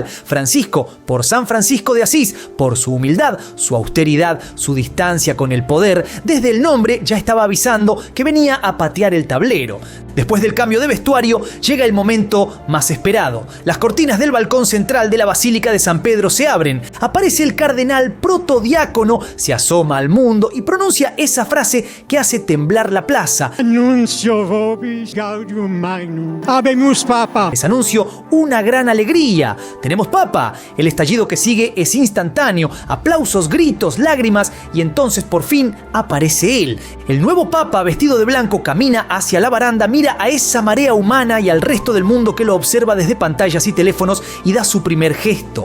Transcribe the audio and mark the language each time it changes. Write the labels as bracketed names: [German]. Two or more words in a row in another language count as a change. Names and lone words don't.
[Spanish] Francisco, por San Francisco de Asís, por su humildad, su austeridad, su distancia con el poder, desde el nombre ya estaba avisando que venía a patear el tablero. Después del cambio de vestuario, llega el momento más esperado. Las cortinas del balcón central de la Basílica de San Pedro se abren. Aparece el cardenal protodiácono, se asoma al mundo y pronuncia esa frase que hace temblar la plaza. [Latin] Annuncio vobis gaudium magnum. Habemus Papa. [Spanish] Es anuncio una gran alegría. Tenemos Papa. El estallido que sigue es instantáneo. Aplausos, gritos, lágrimas y entonces por fin aparece él. El nuevo Papa vestido de blanco camina hacia la baranda, mira a esa marea humana y al resto del mundo que lo observa desde pantallas y teléfonos y da su primer gesto.